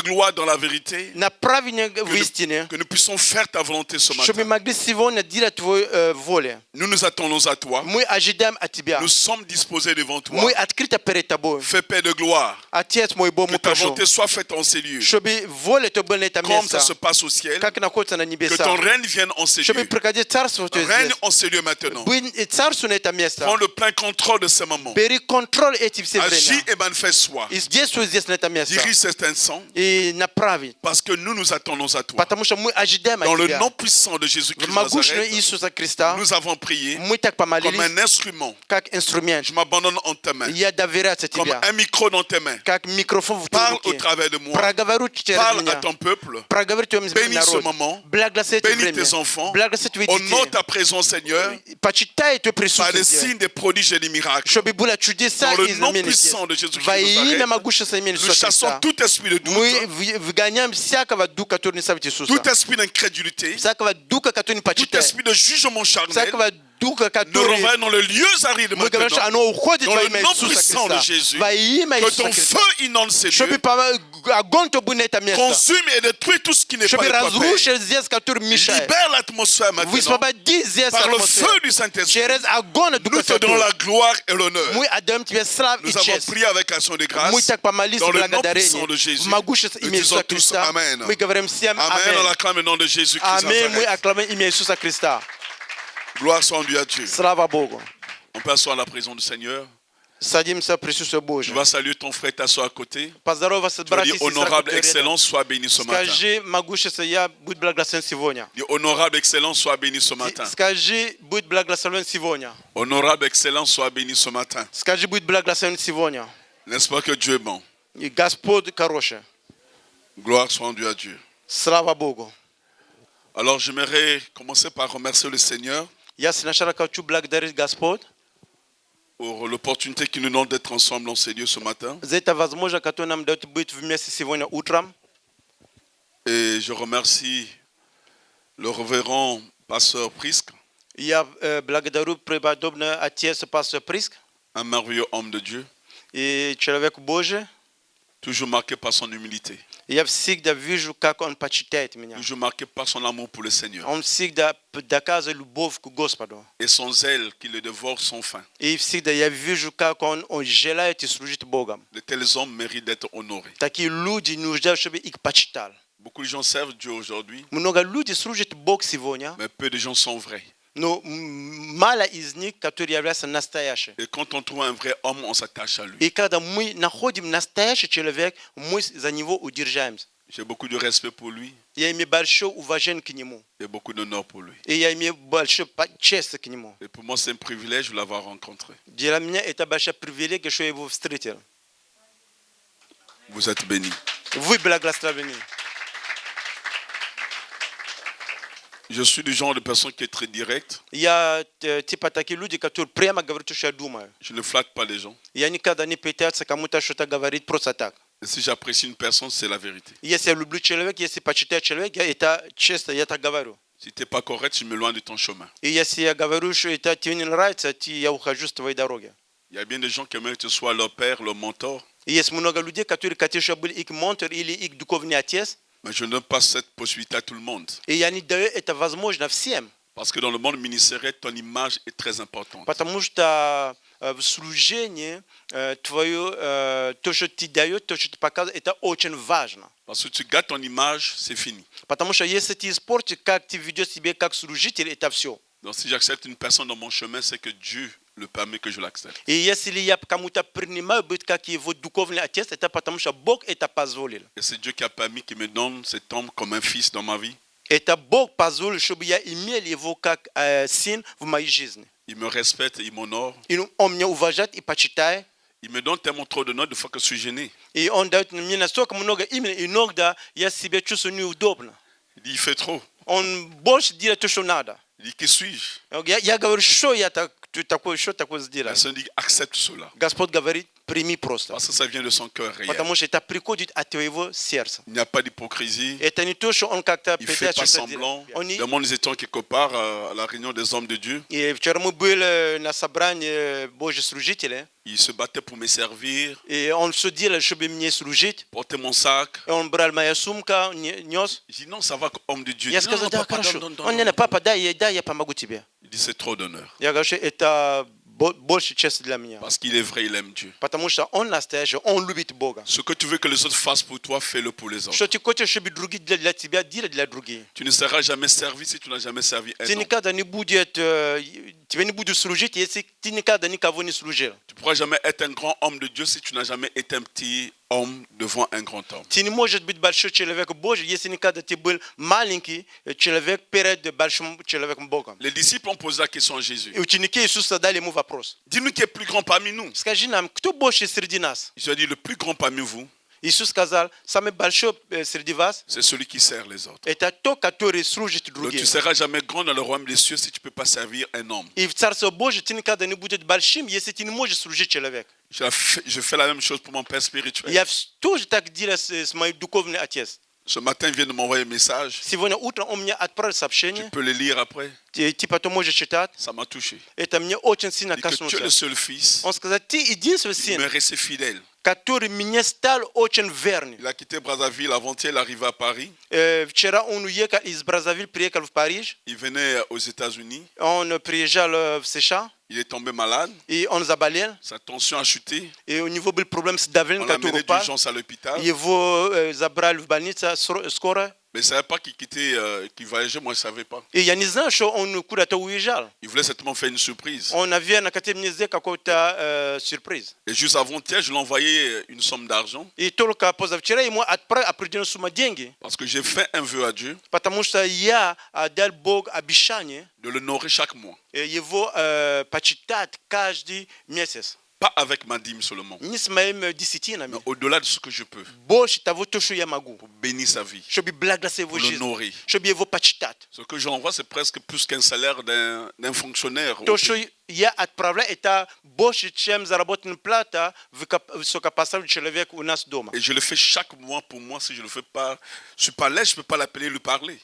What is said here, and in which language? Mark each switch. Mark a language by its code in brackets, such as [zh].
[fr] de gloire, dans la vérité. [ru] Направи меня в истине. [fr] Que nous puissions faire ta volonté ce [ru] Чтобы мы [fr] matin. [ru] могли сегодня делать Твою волю. [fr] Nous nous attendons à toi. [ru] Мы ожидаем от Тебя. [fr] Nous sommes disposés devant toi. [ru] Мы открыты перед Тобой. [fr] Fais, Père de gloire, [ru] Отец мой, Бог, [fr] que [ru] мы [fr] ta [ru] прошу, [fr] volonté soit faite en ces lieux. [ru] чтобы воля Твоя была на этом [fr] Comme ça se [ru] месте, [fr] passe au ciel. [ru] как находится на [fr] Que ton [ru] небесах. [fr] règne vienne en ces [ru] Чтобы [fr] lieux. [ru] приходить Царство Твое [fr] Règne [ru] здесь. [fr] en ces lieux maintenant. [ru] Быть Царство на это место. [fr] Prends le plein contrôle de ces moments. [ru] Бери контроль эти все [fr] Agis [ru] время. [fr] et manifeste-toi. [ru] И действуй здесь на это место. [fr] Dirige cet instant [ru] И направить. [fr] parce que nous nous attendons à toi. [ru] Потому что мы ожидаем [fr] Dans [ru] от [fr] le [ru] Тебя. [fr] nom puissant de Jésus-Christ [ru] В [fr] de [ru] могуществе [fr] Nazareth, [ru] Иисуса Христа [fr] nous avons prié [ru] мы так [fr] comme [ru] помолились, [fr] un instrument. [ru] как инструмент. [fr] Je m'abandonne en tes mains. [ru] Я доверяю [fr] Comme [ru] Тебе. [fr] un micro dans tes mains. [ru] Как микрофон в твоей [fr] Parle au [ru] руке. [fr] travers de moi. [ru] Проговорю через [fr] Parle à [ru] меня. [fr] ton peuple. [ru] Проговорю твоему [fr] Bénis ce [ru] народу. [fr] moment. [ru] Благослови это [fr] Bénis [ru] время. [fr] tes enfants. [ru] Благослови твоих [fr] Honore [ru] детей. [fr] ta présence, Seigneur, [ru] Почитай Твое [fr] par des [ru] присутствие. [fr] signes, des prodiges et des miracles. [ru] Чтобы было чудеса [fr] Dans le [ru] и [fr] nom [ru] знамения. [fr] puissant de Jésus-Christ [ru] Во [fr] de [ru] имя могущества имени [fr] nous [ru] Иисуса [fr] chassons [ru] Христа. [fr] tout esprit de doute, [ru] Мы выгоняем всякого духа, который не ставит Иисуса. [fr] tout esprit d'incrédulité, [ru] Всякого духа, который не [fr] tout [ru] почитает. [fr] esprit de jugement charnel, [ru] Всякого духа, [fr] ne [ru] который... [fr] revient dans le lieu aride [ru] Мы говорим, что [fr] maintenant. [ru] оно уходит [fr] Dans [ru] во [fr] le [ru] имя [fr] nom [ru] Иисуса [fr] puissant de [ru] Христа. [fr] Jésus, [ru] Во имя [fr] que [ru] Иисуса [fr] ton [ru] Христа. [fr] feu inonde ces [ru] Чтобы [fr] lieux, [ru] огонь то будет на это место. [fr] consume et détruit tout ce qui n'est pas [ru] Чтобы [fr] de toi, Père. [ru] разрушить здесь, который мешает. [fr] Libère l'atmosphère maintenant [ru] Высвободи здесь [fr] par le [ru] атмосферу. [fr] feu du Saint-Esprit. [ru] Через огонь [fr] Nous [ru] Духа [fr] te donnons [ru] Святого. [fr] la gloire et l'honneur. [ru] Мы отдаем Тебе славу и [fr] Nous avons [ru] честь. [fr] prié avec action de grâce [ru] Мы так помолились [fr] dans [ru] в [fr] le nom [ru] благодарении. [fr] puissant de Jésus. [ru] В могуществе [fr] Nous [ru] имя [fr] disons [ru] Иисуса [fr] tous [ru] Христа. [fr] Amen. [ru] Мы говорим всем [fr] Amen, on [ru] Аминь. [fr] acclame le nom de Jésus-Christ. [ru] Аминь. Мы Назарeth. [fr] acclamons [ru] имя Иисуса Христа. [fr] Gloire soit rendue à Dieu. [ru] Слава Богу. [fr] On peut asseoir à la présence du Seigneur. [ru] Садимся в присутствие [fr] Tu [ru] Божье. [fr] vas saluer ton frère, t'asseoir à côté. [ru] Поздороваться с [fr] Tu vas dire [ru] братьями и сестрами. [fr] honorable [ru] которые рядом. [fr] excellence, sois béni ce matin. [ru] Скажи, могущество, я будь благословен сегодня. [fr] Dis honorable excellence, sois béni ce matin. [ru] Скажи, будь благословен сегодня. [fr] Honorable excellence, sois béni ce matin. [ru] Скажи, будь благословен сегодня. [fr] N'est-ce pas que Dieu est bon? [ru] И Господь хороший. [fr] Gloire soit rendue à Dieu. [ru] Слава Богу. [fr] Alors j'aimerais commencer par remercier le Seigneur [ru] Я сначала хочу благодарить Господь [fr] pour l'opportunité qu'il nous donne d'être ensemble dans ces lieux ce matin. [ru] за это возможность, которую нам дает быть вместе сегодня утром. [fr] Et je remercie le révérend pasteur Prisque, [ru] Я благодарю преподобный отец пастор Приск [fr] un merveilleux homme de Dieu, [ru] и человек Божий. [fr] toujours marqué par son humilité, [ru] Я всегда вижу, как он почитает меня. [fr] toujours marqué par son amour pour le Seigneur [ru] Он всегда доказывает любовь к Господу. [fr] et son zèle qui le dévore sans fin. [ru] И всегда я вижу, как он желает и служит Богом. [fr] De tels hommes méritent d'être honorés. [ru] Такие люди нуждаются, чтобы их почитали. [fr] Beaucoup de gens servent Dieu aujourd'hui, [ru] Много людей служат Бог сегодня, [fr] mais peu de gens sont vrais. [ru] но мало из них, которые являются настоящими. [fr] Et quand on trouve un vrai homme, on s'attache à lui. [ru] И когда мы находим настоящий человек, мы за него удержаемся. [fr] J'ai beaucoup de respect pour lui [ru] Я имею большое уважение к нему. [fr] et beaucoup d'honneur pour lui. [ru] И я имею большую честь к нему. [fr] Et pour moi, c'est un privilège de l'avoir rencontré. [ru] Для меня это большая привилегия, что я его встретил. [fr] Vous êtes bénis. [ru] Вы благословены. [fr] Je suis du genre de personne qui est très direct. [ru] Я типа такие люди, которые прямо говорят, что я думаю. [fr] Je ne flatte pas les gens. [ru] Я никогда не пытаюсь кому-то что-то говорить просто так. [fr] Et si j'apprécie une personne, c'est la vérité. [ru] Если я люблю человека, если почитаю человека, я это честно, я так говорю. [fr] Si tu n'es pas correct, je m'éloigne de ton chemin. [ru] И если я говорю, что это тебе не нравится, я ухожу с твоей дороги. [fr] Il y a bien des gens qui aimeraient que tu sois leur père, leur mentor. Yes mnoga ludzie, który katisha bil ik monter ili ik duchowny atjes. Mais je ne donne pas cette possibilité à tout le monde. I yani daje eta возможно всем. Parce que dans le monde ministériel, ton image est très importante. [ru] Потому что в служении твое, то, что ты даешь, то, что ты показываешь, это очень важно. [fr] Parce que tu gâtes ton image, c'est fini. [ru] Потому что если ты испортишь, как ты ведешь себя как служитель, это все. [fr] Donc si j'accepte une personne dans mon chemin, c'est que Dieu le permet que je l'accepte. [ru] И если я кому-то принимаю быть как его духовный отец, это потому что Бог это позволил. [fr] Et c'est Dieu qui a permis qu'il me donne cet homme comme un fils dans ma vie. [ru] Это Бог позволил, чтобы я имел его как сын в моей жизни. [fr] Il me respecte, il m'honore. [ru] И он меня уважает и почитает. [fr] Il me donne tellement trop d'honneur de fois que je suis gêné. [ru] И он дает мне настолько много имени, иногда я себя чувствую неудобно. [fr] Il dit, il fait trop. [ru] Он больше делает то, что надо. [fr] Il dit, qui suis-je? [ru] Я говорю, что я такое сделаю. [fr] Personne dit, accepte cela. [ru] Господь говорит, прими просто. [fr] Parce que ça vient de son cœur réel. [ru] Потому что это приходит от твоего сердца. [fr] Il n'y a pas d'hypocrisie. [ru] Это не то, что он как-то [fr] Il ne fait pas [ru] пытается сделать. [fr] semblant. [ru] Он не- [fr] Demain, nous étions quelque part à la réunion des hommes de Dieu. [ru] И вчера мы были на собрании Божьих служителей, [fr] Il se battait pour me servir, [ru] и он все делал, чтобы мне служить. [fr] porter mon sac. [ru] И он брал мою сумку, нес. [fr] Je dis, non, ça va, homme de Dieu. [ru] Я [fr] Il dit, non, [ru] сказал, [fr] non, [ru] да, [fr] papa, [ru] хорошо. [fr] donne, [ru] Он мне, папа, дай, я помогу тебе. [fr] Il dit, c'est trop d'honneur. [ru] Я говорю, что это больше чести для меня. [fr] Parce qu'il est vrai, il aime Dieu. [ru] Потому что он настоящий, он любит Бога. [fr] Ce que tu veux que les autres fassent pour toi, fais-le pour les autres. [ru] Что ты хочешь, чтобы другие для тебя делали для других. [fr] Tu ne seras jamais servi si tu n'as jamais servi un [ru] Ты [fr] homme. [ru] никогда не будет, тебе не будет служить, если ты никогда никого не служил. [fr] Tu ne pourras jamais être un grand homme de Dieu si tu n'as jamais été un petit homme devant un grand homme. [ru] Ты не можешь быть большой человек Божий, если никогда ты был маленький человек перед большим человеком Богом. [fr] Les disciples ont posé la question à Jésus. [ru] И ученики Иисуса задали ему вопрос. [fr] Dis-nous qui est plus grand parmi nous. [ru] Скажи нам, кто больше среди нас? [fr] Je dis, le plus grand parmi vous, [ru] Иисус сказал, самый большой среди вас, [fr] c'est celui qui sert les autres. [ru] это тот, который служит [fr] Donc [ru] другим. [fr] tu ne seras jamais grand dans le royaume des cieux si tu ne peux pas servir un homme. [ru] И в Царство Божие ты никогда не будешь большим, если ты не можешь служить человеку. [fr] Je fais la même chose pour mon père spirituel. [ru] Я тоже так делаю с моим духовным отцом. [fr] Ce matin, il vient de m'envoyer un message. [ru] Сегодня утром он мне отправил [fr] Tu [ru] сообщение, [fr] peux le lire après. [ru] ты потом можешь читать. [fr] Ça m'a touché. [ru] Это мне очень сильно [fr] Il dit que tu es le [ru] коснулся. [fr] seul fils. [ru] Он сказал, ты единственный [fr] Il me restait fidèle. [ru] который мне стал очень верным. [fr] Il a quitté Brazzaville avant-hier, il est arrivé à Paris. [ru] Вчера он уехал из Браззавиль, приехал в Париж. [fr] Il venait aux États-Unis. [ru] Он приезжал в США, [fr] Il est tombé malade. [ru] и он заболел. [fr] Sa tension a chuté. [ru] И у него был проблем с давлением, [fr] On l'a [ru] который [fr] mené [ru] упал. [fr] d'urgence à l'hôpital. [ru] Его забрали в больницу скоро. [fr] Mais je ne savais pas qu'il quittait, qu'il voyageait. Moi, je ne savais pas. [ru] И я не знаю, что он куда-то уезжал. [fr] Il voulait certainement faire une surprise. [ru] Он, наверное, хотел мне сделать какой-то сюрприз. [fr] Et juste avant-hier, je lui ai envoyé une somme d'argent [ru] И только позавчера ему отправил определенную сумму деньги, [fr] parce que j'ai fait un vœu à Dieu [ru] потому что я дал Богу обещание [fr] de l'honorer chaque mois. [ru] его почитать каждый месяц. [fr] Pas avec ma dîme seulement, [ru] Не с моими десятинами. [fr] mais au-delà de ce que je peux, [ru] Больше того, то, что я могу. [fr] pour bénir sa vie, [ru] Чтобы благословить [fr] pour [ru] его жизнь. [fr] l'honorer. [ru] Чтобы его почитать. [fr] Ce que j'envoie, c'est presque plus qu'un salaire d'un fonctionnaire. [ru] То, что я отправляю, это больше, чем заработанная плата высокопоставленного человека у нас дома. [fr] Et je le fais chaque mois pour moi. Si je ne le fais pas, je ne suis pas là, je ne peux pas l'appeler et lui parler.